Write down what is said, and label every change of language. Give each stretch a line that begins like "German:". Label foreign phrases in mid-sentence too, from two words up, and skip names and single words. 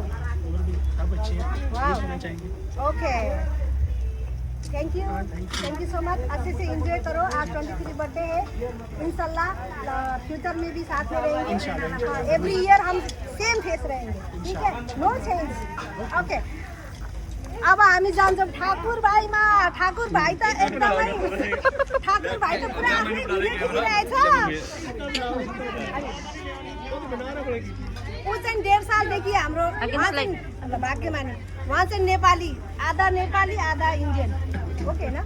Hindi: और भी सब अच्छे हैं, वाह। ये होना चाहिए।
English: OK, thank you so much.
Hindi: अच्छे से एंजॉय करो। आज 23 बर्थडे है, इंशाल्लाह फ्यूचर में भी साथ में रहेंगे।
English: every year
Hindi: हम
English: same face
Hindi: रहेंगे, ठीक है?
English: no change. OK,
Nepali: अब हामी जान्छौँ ठाकुर भाइमा। ठाकुर भाइ त एकदमै पुरा आफ्नै भिडियो खिचिरहेछ। ऊ चाहिँ 1.5 सालदेखि हाम्रो भाग्यमानी, उहाँ चाहिँ नेपाली, आधा इन्डियन, ओके ना?